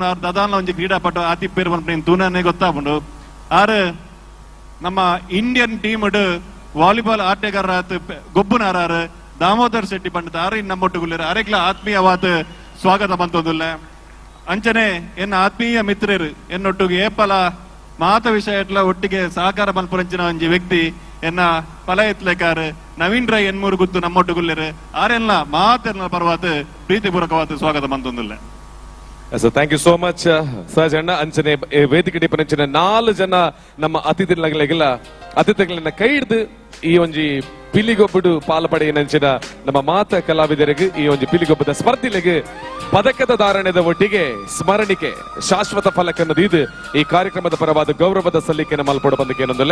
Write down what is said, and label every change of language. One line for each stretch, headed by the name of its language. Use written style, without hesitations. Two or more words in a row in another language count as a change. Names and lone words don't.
Tulu: ಅವ್ರ ದದಾನ ಒಂಜಿ ಕ್ರೀಡಾಪಟು ಆತಿ ಪೇರು ಬಂದ್ಬಿಟ್ಟು ತೂನಾನೆ ಗೊತ್ತಾಪುಂಡು ಆರು ನಮ್ಮ
English: Indian team
Tulu: ವಾಲಿಬಾಲ್ ಆಟಗಾರ ಗೊಬ್ಬನಾರು ದಾಮೋದರ್ ಶೆಟ್ಟಿ ಪಂಡಿತ ಆರು ನಮ್ಮೊಟ್ಟಿಗೆ ಅರೆಗ್ಲ ಆತ್ಮೀಯವಾದ ಸ್ವಾಗತ ಮಂತೊಂದಿಲ್ಲ ಅಂಚನೆ ಎನ್ನ ಆತ್ಮೀಯ ಮಿತ್ರರು ಎನ್ನೊಟ್ಟಿಗೆ ಏಪಲ ಮಾತ ವಿಷಯ ಒಟ್ಟಿಗೆ ಸಹಕಾರ ಮಲ್ಪುರಂಚಿನ ಒಂಜಿ ವ್ಯಕ್ತಿ ಎನ್ನ ಪಲ ಎತ್ಲೆಕಾರ ನವೀನ್ ರೈ ಎನ್ಮೂರು ಗುತ್ತು ನಮ್ಮೊಟ್ಟಿಗುಲ್ಲೇರು ಆರೆಲ್ಲ ಮಾತೆಲ್ಲ ಪರವಾತ ಪ್ರೀತಿಪೂರ್ವಕವಾದ ಸ್ವಾಗತ ಮಂತೊಂದಿಲ್ಲ.
English: thank you so much
Tulu: ಸಹಜ್ ಅಣ್ಣ ಅಂಚನೆ ವೇದಿಕೆ ಡಿಪನಂಚಿನ 4 ಜನ ನಮ್ಮ
Kannada: ಅತಿಥಿಗಳನ್ನ ಕೈ ಹಿಡಿದು
Tulu: ಈ ಒಂಜಿ ಪಿಲಿಗೊಬ್ಬಡು ಪಾಲ್ಪಡೆಯನಂಚಿನ ನಮ್ಮ ಮಾತ ಕಲಾವಿದರಿಗೆ ಈ ಒಂಜಿ ಪಿಲಿಗೊಬ್ಬದ ಸ್ಪರ್ಧಿಲೆಗೆ ಪದಕದ ಧಾರಣೆದ ಒಟ್ಟಿಗೆ ಸ್ಮರಣಿಕೆ ಶಾಶ್ವತ ಫಲಕನ್ನದು ಇದು ಈ ಕಾರ್ಯಕ್ರಮದ ಪರವಾದ ಗೌರವದ ಸಲ್ಲಿಕೆಯನ್ನು ಮಲ್ಪಡ ಬಂದಕ್ಕೆ ಏನೊಂದಲ್ಲ.